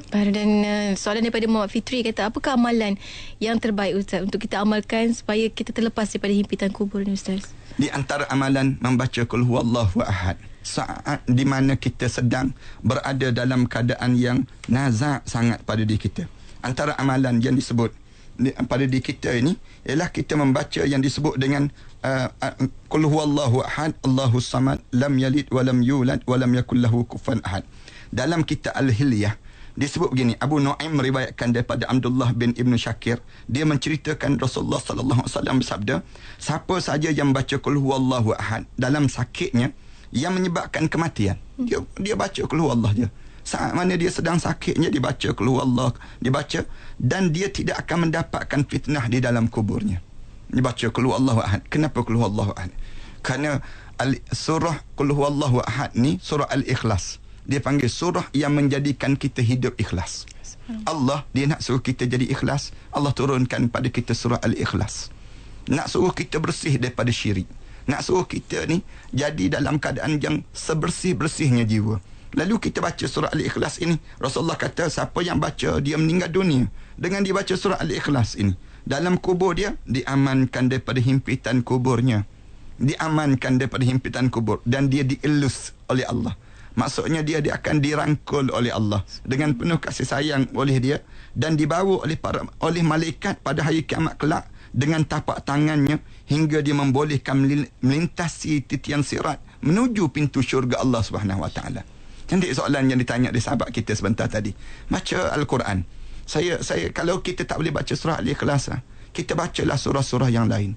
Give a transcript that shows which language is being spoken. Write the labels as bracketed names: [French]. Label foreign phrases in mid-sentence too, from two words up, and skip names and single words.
[Malay] Dan soalan daripada Muhammad Fitri kata, apakah amalan yang terbaik Ustaz untuk kita amalkan supaya kita terlepas daripada himpitan kubur ni Ustaz? Di antara amalan membaca [Arabic] قل هو الله أحد. [Malay] Saat di mana kita sedang berada dalam keadaan yang nazak sangat pada diri kita. Antara amalan yang disebut pada diri kita ini ialah kita membaca yang disebut dengan [Arabic] قل هو الله أحد الله الصمد لم يلد ولم يولد ولم يكن له كفوا أحد. [Malay] Dalam kitab Al-Hilyah disebut begini, Abu Nu'aim meriwayatkan daripada Abdullah bin Ibn Syakir, dia menceritakan Rasulullah [Arabic] صلى الله عليه وسلم [Malay] bersabda, siapa saja yang baca [Arabic] قل هو الله أحد [Malay] dalam sakitnya yang menyebabkan kematian, dia baca [Arabic] قل هو الله [Malay] je. Saat mana dia sedang sakitnya, dia baca [Arabic] قل هو الله, [Malay] dia baca, dan dia tidak akan mendapatkan fitnah di dalam kuburnya. Dia baca [Arabic] قل هو الله أحد. [Malay] Kenapa [Arabic] قل هو الله أحد? [Malay] Kerana surah [Arabic] قل هو الله أحد [Malay] ni surah Al-Ikhlas. Dia panggil surah yang menjadikan kita hidup ikhlas. Allah dia nak suruh kita jadi ikhlas. Allah turunkan pada kita surah Al-Ikhlas. Nak suruh kita bersih daripada syirik. Nak suruh kita ni jadi dalam keadaan yang sebersih-bersihnya jiwa. Lalu kita baca surah Al-Ikhlas ini. Rasulullah kata siapa yang baca dia meninggal dunia dengan dia baca surah Al-Ikhlas ini, dalam kubur dia diamankan daripada himpitan kuburnya. Diamankan daripada himpitan kubur dan dia dielus oleh Allah. Maksudnya dia akan dirangkul oleh Allah dengan penuh kasih sayang oleh dia dan dibawa oleh malaikat pada hari kiamat kelak dengan tapak tangannya hingga dia membolehkan melintasi titian sirat menuju pintu syurga Allah [Arabic] سبحانه وتعالى. [Malay] Cantik soalan yang ditanya di sahabat kita sebentar tadi. Baca Al-Quran. Saya kalau kita tak boleh baca surah Al-Ikhlas, kita bacalah surah-surah yang lain.